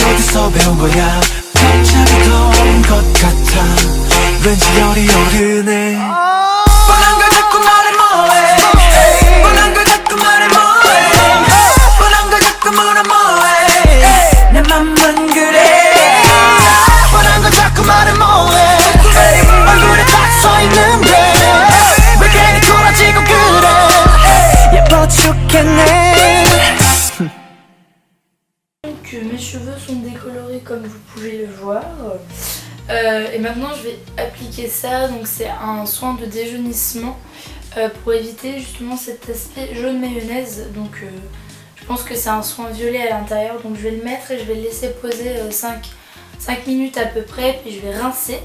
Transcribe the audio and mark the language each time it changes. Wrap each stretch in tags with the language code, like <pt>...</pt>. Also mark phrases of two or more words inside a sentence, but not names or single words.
<ko>어디서 배운 거야 갑자기 더운 것 같아 왠지 열이 오르네 뻔한 걸 자꾸 말해 뭐해 뻔한 걸 자꾸 말해 뭐해 뻔한 걸 자꾸 물어 뭐해 내 맘은 그래 뻔한 걸 자꾸 말해 뭐해 얼굴에 딱 써있는데 왜 괜히 돌아지고 그래 예뻐 죽겠네</ko> <fr>Donc mes cheveux sont décolorés comme vous pouvez le voir. Et maintenant je vais appliquer ça, donc c'est un soin de déjaunissement pour éviter justement cet aspect jaune mayonnaise. Donc je pense que c'est un soin violet à l'intérieur, donc je vais le mettre et je vais le laisser poser 5 minutes à peu près, puis je vais rincer.</fr>